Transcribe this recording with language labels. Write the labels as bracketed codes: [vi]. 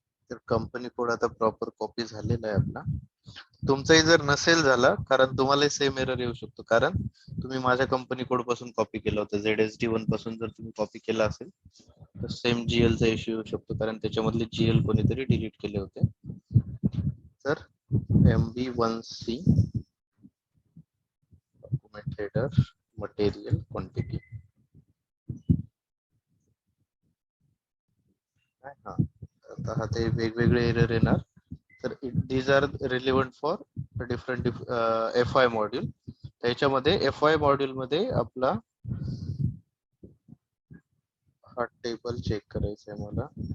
[mr] तर company code आता proper copy झालेला आहे आपला. तुमचाही जर नसेल झाला, कारण तुम्हाला सेम एरर येऊ शकतो, कारण तुम्ही माझ्या कंपनी कोड पासून कॉपी केलं होतं. ZSD1 पासून जर तुम्ही कॉपी केला असेल तर सेम GL चा इश्यू येऊ शकतो, कारण त्याच्यामधले GL कोणीतरी डिलीट केले होते. तर MB1C document header material quantity. हा आता ते वेगवेगळे एरर येणार. तर [en] These are relevant for different FI module. [mr] त्याच्यामध्ये FI मॉड्यूल मध्ये आपला हा टेबल चेक करायचा आहे मला.